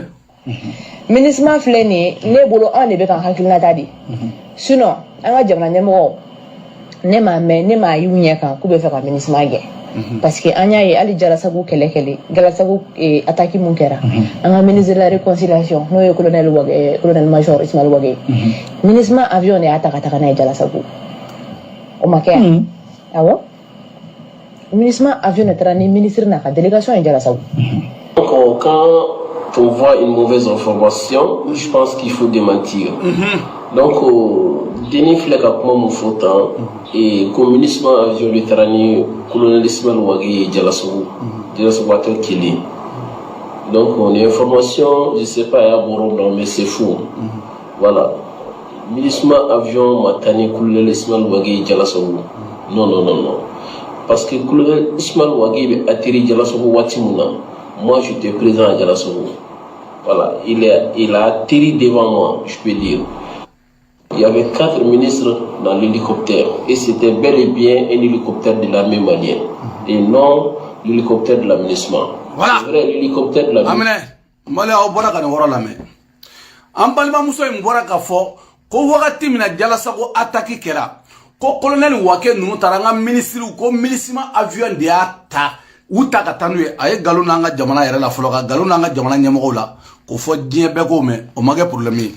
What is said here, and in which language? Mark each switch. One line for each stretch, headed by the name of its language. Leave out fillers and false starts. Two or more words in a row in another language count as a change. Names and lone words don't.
Bambara: MINUSMA filɛ nin ye ne bolo an de bɛ ka hakilinata di sinon an ka jamana ɲɛmɔgɔ ne m'a mɛn ne m'a y'u ɲɛ kan k'u bɛ fɛ ka MINUSMA gɛn
French: parce que
Bambara: an y'a ye hali Jalasago kɛlɛ Jalasago attaque mun kɛra an ka
French: ministre de la réconciliation
Bambara: n'o ye colonel major Ismaël Wage MINUSMA avion de y'a ta ka taga n'a ye Jalasago o ma kɛ yan awɔ MINUSMA avion de taara ni ministre n'a ka délégation ye Jalasago.
French: Donc quand on voit une mauvaise information, je pense qu'il faut démentir.
Bambara: Donc Denis filɛ ka kuma mun fɔ tan ko MINUSMA avion de taara ni colonel Ismaël Wage ye Jalasago a tɛ kelen
French: donc les informations je sais pas
Bambara: y'a bɔrɔ dɔn
French: mais c'est faux voilà
Bambara: MINUSMA avion ma taa ni colonel Ismaël Wage ye Jalasago
French: non parce que colonel Ismaël Wage
Bambara: bɛ atterri Jalasago waati mun na
French: moi j'étais présent à Jalasago voilà il a atterri devant moi je peux dire. Il y avait 4 ministres dans l'hélicoptère et c'était bel et bien un hélicoptère de l'armée malienne et non l'hélicoptère de la MINUSMA. Voilà. C'est vrai, l'hélicoptère de la MINUSMA.
Bambara: Mali aw bɔra ka nin yɔrɔ lamɛn an balimamuso in bɔra ka fɔ ko wagati min na Jalasago attaque kɛra ko colonel Wake ninnu taara an ka ministres ko MINUSMA avion de y'a ta u ta ka taa n'u ye a ye nkalon n'an ka jamana yɛrɛ la fɔlɔ ka nkalon n'an ka jamana ɲɛmɔgɔw la k'o fɔ diɲɛ bɛɛ k'o mɛn o ma kɛ problème ye.